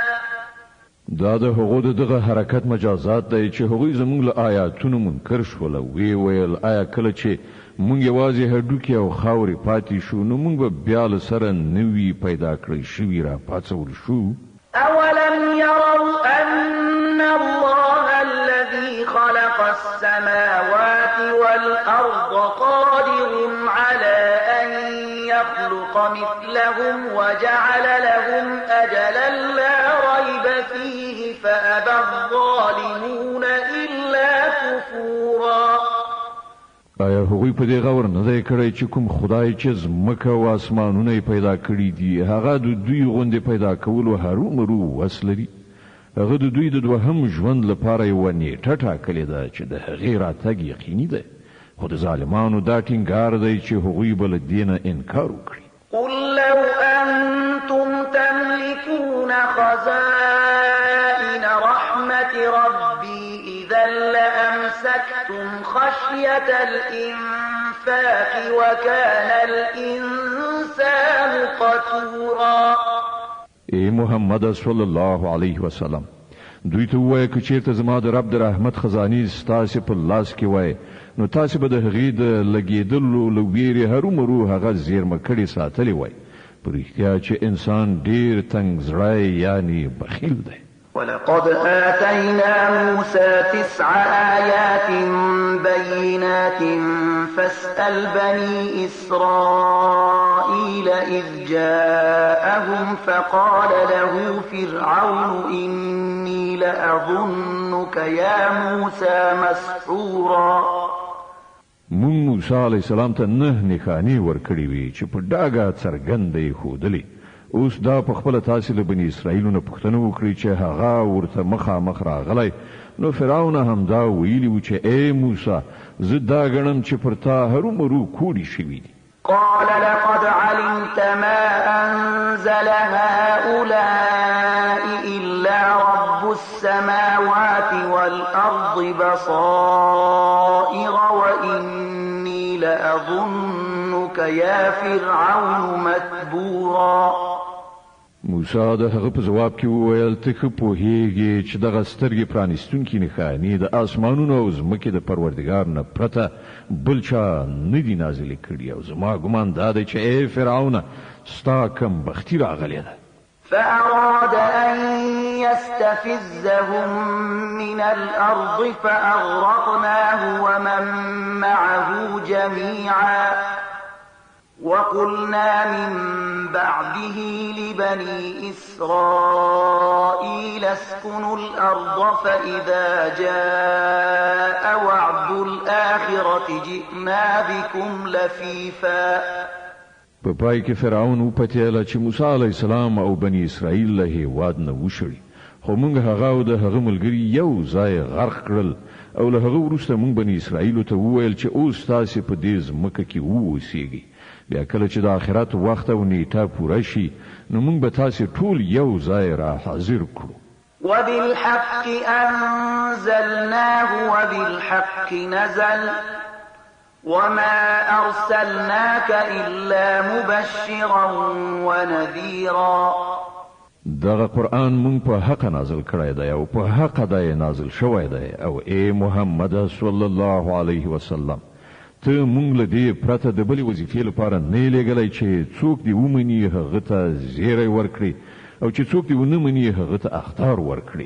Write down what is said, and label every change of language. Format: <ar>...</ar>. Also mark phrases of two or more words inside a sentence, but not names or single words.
<ps>دا د هغو دغه حرکت مجازات دی چې هغوی زموږ له آیاتونو منکر شول او وی ویل آیا کله چې مونږ یوازې هډوکې او خاورې پاتې شو نو مونږ به بیا له سره نوي پیدا کړی شوي را پاڅول شو.</ps> <ar>أولم يروا أن الله الذي خلق السماوات والأرض قادر على أن يخلق مثلهم وجعل لهم أجلا لا ريب فيه فأبى الظالمون إلا كفورا.</ar> <ps>آیا هغوی په دې غور نه دی کړی چې کوم خدای چې ځمکه او اسمانونه پیدا کړي دي هغه د دوی غوندې پیدا کولو هرومرو وس لري؟ هغه د دوی د دوهم ژوند لپاره یوه نیټه ټاکلې ده چې د هغې راتګ یقیني دی خو د ظالمانو دا ټینګار دی چې هغوی به له دې نه انکار وکړي.</ps> <ar>قل لو أنتم تملكون خزائن رحمة ربي إذا لأمسكتم خشية الإنفاق وكان الإنسان قتورا.</ar> <ps>ای محمد</ps> <ar>صلی الله علیه وسلم</ar> <ps>دوی ته ووایه که چیرته زما د رب د رحمت خزانې ستاسې په لاس کې وای نو تاسې به د هغې د لګېدلو له ویرې هرومرو هغه زیرمه کړې ساتلې وای. په رښتیا چې انسان ډېر تنګ زړی یعنې بخیل دی.</ps> <ar>ولقد آتينا موسى 9 آيات بينات فاسأل بني إسرائيل إذ جاءهم فقال له فرعون إني لأظنك يا موسى مسحورا.</ar> <ps>مون موسی</ps> <ar>علیه السلام</ar> <ps>ته 9 نښانې ورکړې وې چې په ډاګه څرګنده یې ښودلې. اوس دا په خپله تاسې له بني اسرائیلو نه پوښتنه وکړئ چې هغه ورته مخامخ راغلی. نو فرعون هم دا ویلي و چې ای موسی زه دا ګڼم چې پر تا هرومرو کوډې شوي دي.</ps> <ar>قال لقد علمت ما أنزل هؤلاء إلا رب السماوات والأرض بصائر وإني لأظنك يا فرعون متبورا.</ar> <ps>موسی د هغه په جواب کې وویل ته ښه پوهېږې چې دغه سترګې پرانیستونکي نښانې د آسمانونو او ځمکې د پروردګار نه پرته بل چا نه دي نازلې کړي او زما ګمان دا دی چې ای فرعونه ستا کم بختي راغلې ده.</ps> <ar>فأراد أن يستفزهم من الأرض فأغرقناه ومن معه جميعا وقلنا من بعده لبني إسرائيل اسكنوا الأرض فإذا جاء وعد الآخرة جئنا بكم لفيفا.</ar> <ps>په پای کې فرعون وپتېله چې موسی</ps> <ar>علیه السلام</ar> <ps>او بني اسرائیل له هېواد نه وشړي خو موږ هغه او د هغه ملګري یو ځای غرق کړل او له هغه وروسته موږ بني اسرائیلو ته وویل چې اوس تاسې په دې ځمکه کې واوسېږئ. بیا کله چې د آخرت وخت او نیټه پوره شي نو موږ به تاسې ټول یو ځای را حاضر کړو.</ps> <ar>وبالحق أنزلناه وبالحق نزل وما أرسلناك إلا مبشرا ونذيرا.</ar> <ps>دغه قرآن مونږ په حق نازل کړی دی او په حق دی نازل شوی دی او ای محمد</ps> <ar>صلی الله علیه وسلم</ar> <ps>ته مونږ له دې پرته د بلې وظیفې لپاره نه لېږلی چې څوک دې ومني هغه ته زیری ورکړي او چې څوک دې ونه مني هغه ته اخطار ورکړي.</ps>